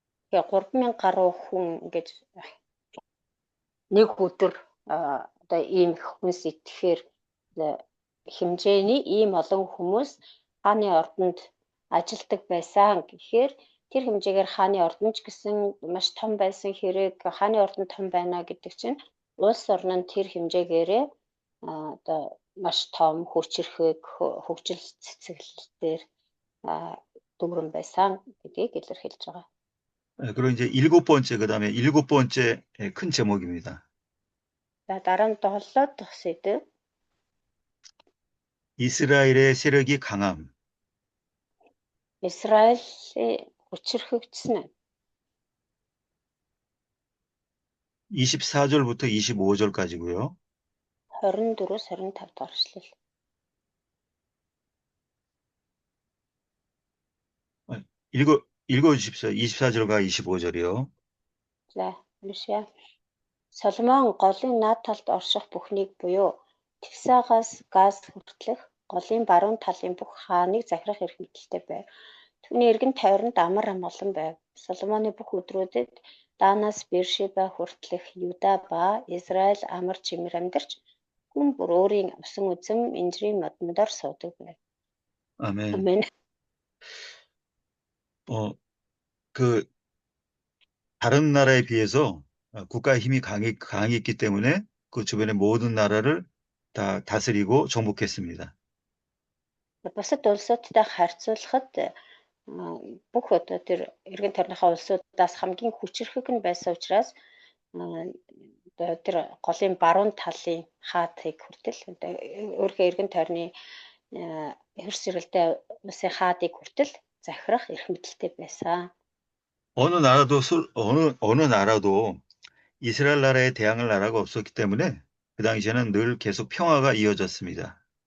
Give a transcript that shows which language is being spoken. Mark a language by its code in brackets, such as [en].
[mn] Тэгээ 3000 гаруй хүн ингэж нэг өдөр одоо ийм хүнс идэхээр хэмжээний ийм олон хүмүүс хааны ордонд ажилдаг байсан гэхээр тэр хэмжээгээр хааны ордон ч гэсэн маш том байсан хэрэг хааны ордон том байна гэдэг чинь улс орн нь тэр хэмжээгээрээ одоо маш том хүчирхэг хөгжил цэцэглэлээр дүүрэн байсан гэдгийг илэрхийлж байгаа. [ko] 그리고 이제 7번째, 그다음에 7번째 큰 제목입니다. [mn] За дараа нь 7 дахь сэдэв [ko] 이스라엘의 세력이 강함. [mn] Израилийн хүчирхэгдсэн нь [ko] 24절부터 25절까지고요. [mn] 24-с 25 дахь эшлэл. [ko] 읽어주십시오. 24절과 25절이요. [mn] За уншия. Соломон голын наад талд орших бүхнийг буюу Тифсагаас Газ хүртэлх голын баруун талын бүх хааныг захирах эрх мэдэлтэй байв. Түүний эргэн тойронд амар амгалан байв. Соломоны бүх өдрүүдэд Данаас Бершеба хүртэлх Юда ба Израиль амар чимэр амьдарч хүн бүр өөрийн усан үзэм инжирийн модмодоор суудаг байв. [ko] 아멘. [mn] Амен. [ko] 그 다른 나라에 비해서 국가의 힘이 강했기 때문에 그 주변의 모든 나라를 다 다스리고 정복했습니다. [mn] Бусад улсуудтай харьцуулахад бүх одоо тэр эргэн тойрныхаа улсуудаас хамгийн хүчирхэг нь байсан учраас одоо тэр голын баруун талын хаадыг хүртэл одоо өөрийнхөө эргэн тойрны хөрс зэрэлтэй улсын хаадыг хүртэл захирах эрх мэдэлтэй байсан. [ko] 어느 나라도 이스라엘 나라에 대항할 나라가 없었기 때문에 그 당시에는 늘 계속 평화가 이어졌습니다.